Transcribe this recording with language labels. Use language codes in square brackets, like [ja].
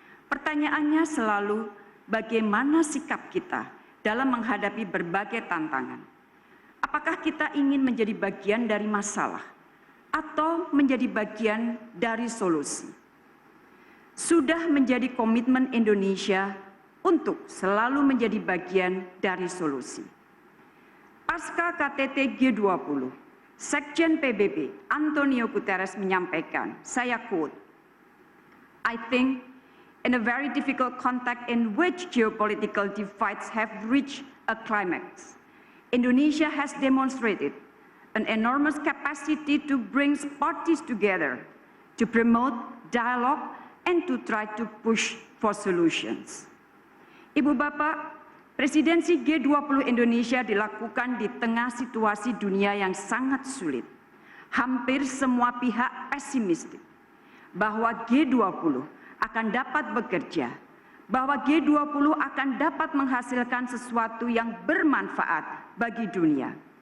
[id] Pertanyaannya selalu, bagaimana sikap kita dalam menghadapi berbagai tantangan? Apakah kita ingin menjadi bagian dari masalah atau menjadi bagian dari solusi? Sudah menjadi komitmen Indonesia untuk selalu menjadi bagian dari solusi. Pasca KTT G20, Sekjen PBB Antonio Guterres menyampaikan, saya quote, [en] "I think in a very difficult context in which geopolitical divides have reached a climax, Indonesia has demonstrated an enormous capacity to bring parties together, to promote dialogue, and to try to push for solutions." [id] Ibu Bapak, Presidensi G20 Indonesia dilakukan di tengah situasi dunia yang sangat sulit. Hampir semua pihak pesimistik bahwa G20 akan dapat bekerja, bahwa G20 akan dapat menghasilkan sesuatu yang bermanfaat bagi dunia.